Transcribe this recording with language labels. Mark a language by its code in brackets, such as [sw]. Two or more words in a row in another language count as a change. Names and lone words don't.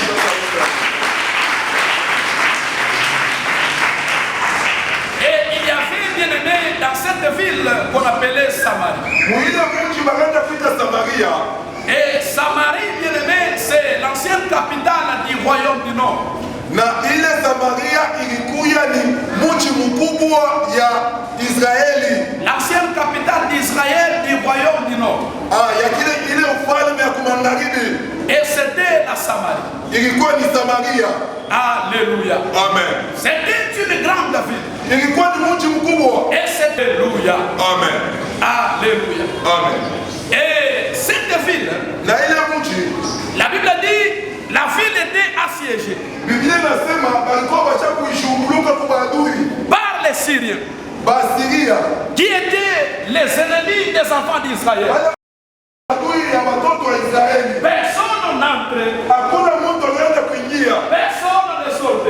[fr] Et il y avait, bien aimé, dans cette ville qu'on appelait Samarie. Et Samarie, bien aimé, c'est l'ancienne capitale du royaume du Nord. [sw] Na ile Samaria ilikuwa ni mji mkubwa ya Israeli. [fr] L'ancienne capitale d'Israël du royaume du Nord. [sw] Ya ile ufalme ya magharibi. [fr] Et c'était la Samarie. [sw] Ilikuwa ni Samaria. [fr] Alléluia. Amen. C'était une grande ville. [sw] Ilikuwa ni mji mkubwa. [fr] Et c'était Alléluia. Amen. Alléluia. Amen. Et cette ville, [sw] na ile mji, [fr] la Bible dit, la ville était assiégée par les Syriens, qui étaient les ennemis des enfants d'Israël. Personne n'entrait, personne ne sortait.